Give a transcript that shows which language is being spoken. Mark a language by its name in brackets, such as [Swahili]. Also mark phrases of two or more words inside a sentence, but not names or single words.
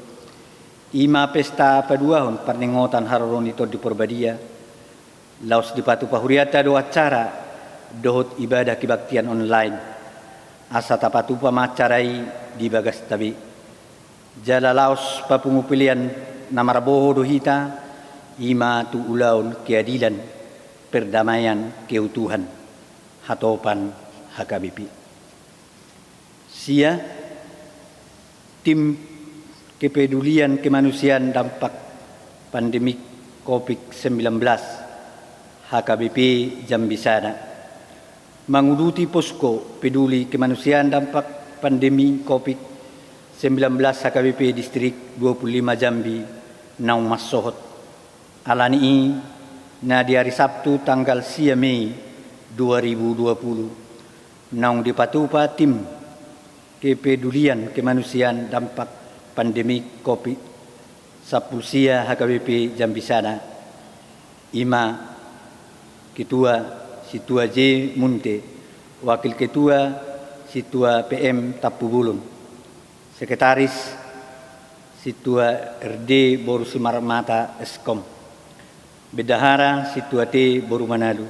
[Batak Toba] Ima pesta paduahon perningotan hararoni tod di Purbadia laos di patu pahuriata do acara dohot [Indonesian] ibadah kebaktian online [Batak Toba] asa tapatupa macarai di bagas tabi jala laos papungupilian namarboho do hita ima tu ulaun [Indonesian] keadilan perdamaian keutuhan [Batak Toba] hatopan HKBP. [Indonesian] Sia tim kepedulian kemanusiaan dampak pandemi COVID-19 HKBP Jambisana menguruti posko peduli kemanusiaan dampak pandemi COVID-19 HKBP Distrik 25 Jambi [Batak Toba] naung masohot alani na [Indonesian] di hari Sabtu tanggal 10 Mei 2020 [Batak Toba] naung dipatupa [Indonesian] tim kepedulian kemanusiaan dampak pandemi COVID Sapulsia HKBP Jambisana Ima Ketua Situa J Munte Wakil Ketua Situa PM Tapubulun Sekretaris Situa RD Boru Simarmata Eskom Bedahara Situa T Boru Manado